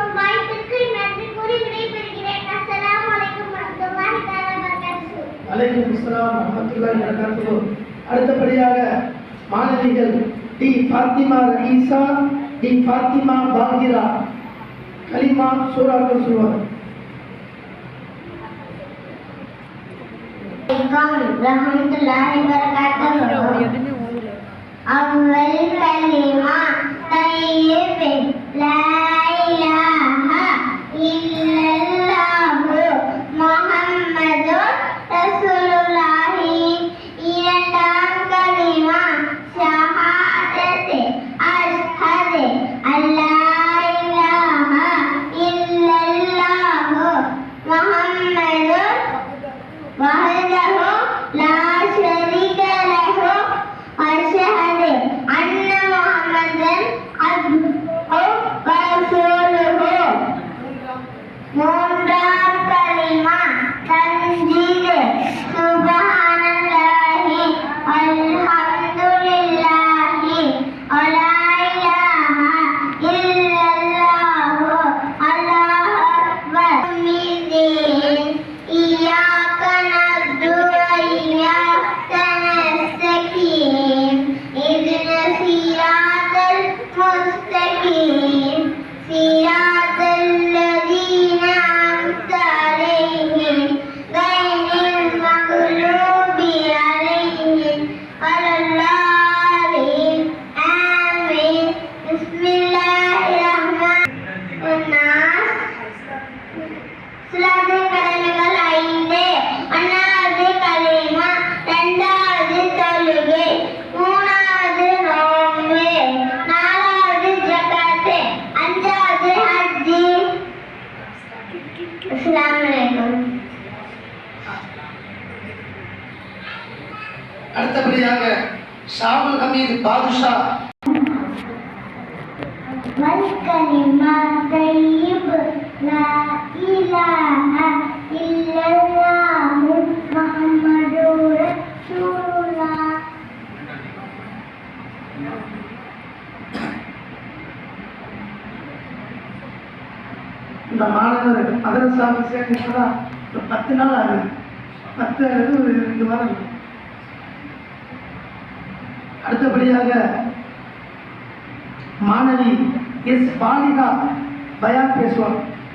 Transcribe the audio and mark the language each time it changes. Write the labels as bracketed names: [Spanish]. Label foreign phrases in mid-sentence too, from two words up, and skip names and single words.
[Tamil] வாய்ப்பிற்கு நன்றி கூறி விடைபெறுகிறேன். [Arabic] السلام عليكم ورحمة الله تعالى وبركاته. عليكم السلام ورحمة الله وبركاته. [Tamil] அடுத்தபடியாக மாணவிகள் டி ஃபாத்திமா ரஈசா, டி ஃபாத்திமா பாகிரா கலிமா பாத்திமா சூறாக்கள் சொல்வார். [Arabic] رحمة الله وبركاته أول كلمة طيب لا إله إلا الله محمد رسول الله [Tamil] இரண்டாம் கலிமா ஷஹாதத் [Arabic] أشهد أن لا إله إلا الله محمد وحده لا شريك له وأشهد أن محمدا عبده ورسوله [Tamil] மூன்றாம் கலிமா தன்ஜீத் [Arabic] சுப்ஹானல்லாஹி والحمد لله ولا إله إلا الله الله أكبر إياك نعبد وإياك نستعين اهدنا الصراط المستقيم صراط الذين أنعمت عليهم غير المغضوب عليهم ولا الضالين آمين بسم الله الرحمن الرحيم [Tamil] சுலாத்தின் கடமைகள் 5. ஒன்றாவது கலிமா, இரண்டாவது தொழுகை, மூணாவது நோன்பு, நாலாவது ஜகாத், அஞ்சாவது ஹஜ்ஜி. [Arabic] السلام عليكم. [Tamil] அடுத்தபடியாக ஷாவுல் ஹமீது பாதுஷா. [Arabic] والكلمة طيب لا إله إلا الله محمد رسول الله. [Tamil] இந்த மாணவர் மதரசாவை சேர்ந்துதான் ஒரு 10 நாள் ஆகுது. 10 அல்லது ஒரு 2 வாரம். அடுத்தபடியாக மாணவி எஸ் பாலிகா பயான் பேசுவார்.